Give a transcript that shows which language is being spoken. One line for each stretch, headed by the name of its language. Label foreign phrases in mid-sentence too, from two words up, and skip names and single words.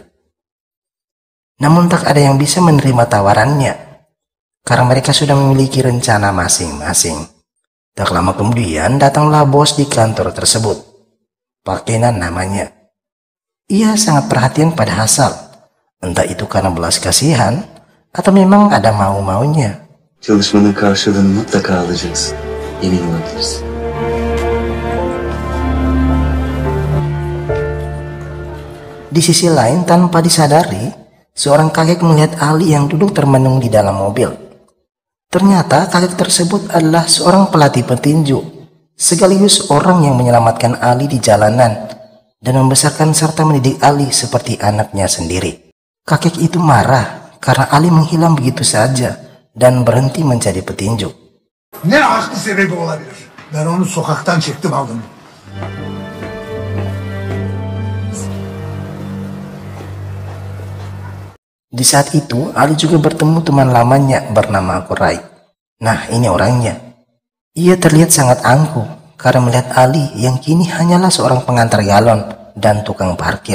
Indonesian: Namun tak ada yang bisa menerima tawarannya, karena mereka sudah memiliki rencana masing-masing. Tak lama kemudian datanglah bos di kantor tersebut. Pak Kenan namanya. Ia sangat perhatian pada Hasal, entah itu karena belas kasihan atau memang ada mau-maunya.
Turkish: Çalışmanın karşılığını mutlaka alacaksın. Emin olabilirsin.
Indonesian: Di sisi lain, tanpa disadari, seorang kakek melihat Ali yang duduk termenung di dalam mobil. Ternyata kakek tersebut adalah seorang pelatih petinju, sekaligus orang yang menyelamatkan Ali di jalanan dan membesarkan serta mendidik Ali seperti anaknya sendiri. Kakek itu marah karena Ali menghilang begitu saja dan berhenti menjadi petinju.
Turkish: Ne haklı sebebi olabilir? Ben onu sokaktan çektim aldım.
Indonesian: Di saat itu, Ali juga bertemu teman lamanya bernama Kurai. Nah, ini orangnya. Ia terlihat sangat angkuh karena melihat Ali yang kini hanyalah seorang pengantar galon dan tukang parkir.